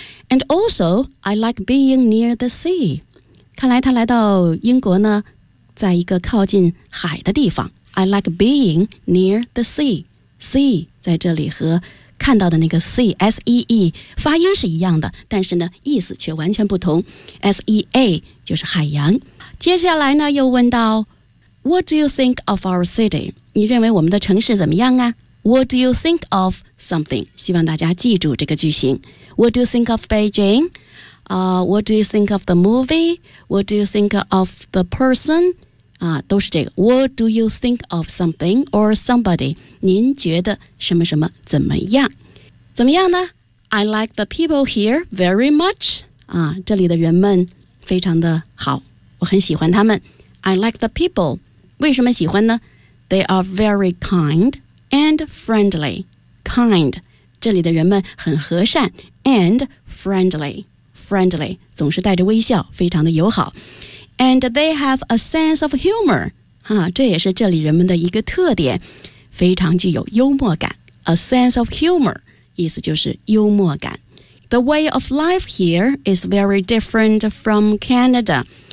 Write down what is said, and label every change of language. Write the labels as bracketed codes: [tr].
[en] And also I like being near the sea。 [zh] 看来他来到英国呢在一个靠近海的地方。 [en] I like being near the sea。 [zh] See 在这里和看到的那个 see 发音是一样的，但是呢意思却完全不同。 sea 就是海洋。接下来呢又问到 [en] What do you think of our city? [zh] 你认为我们的城市怎么样啊？ [en] What do you think of something? [zh] 希望大家记住这个句型。 [en] What do you think of Beijing?、What do you think of the movie? What do you think of the person?、 [zh] 都是这个。 [en] What do you think of something or somebody? [zh] 您觉得什么什么怎么样？怎么样呢？ [en] I like the people here very much.、 [zh] 这里的人们非常的好，我很喜欢他们。 [en] I like the people. [zh] 为什么喜欢呢？ [en] They are very kind and friendly. [zh] Kind 这里的人们很和善， [en] and friendly [zh] 总是带着微笑，非常的友好。 [en] And they have a sense of humor. [zh] 这也是这里人们的一个特点，非常具有幽默感。 [en] A sense of humor [zh] 意思就是幽默感。 [en] The way of life here is very different from Canada.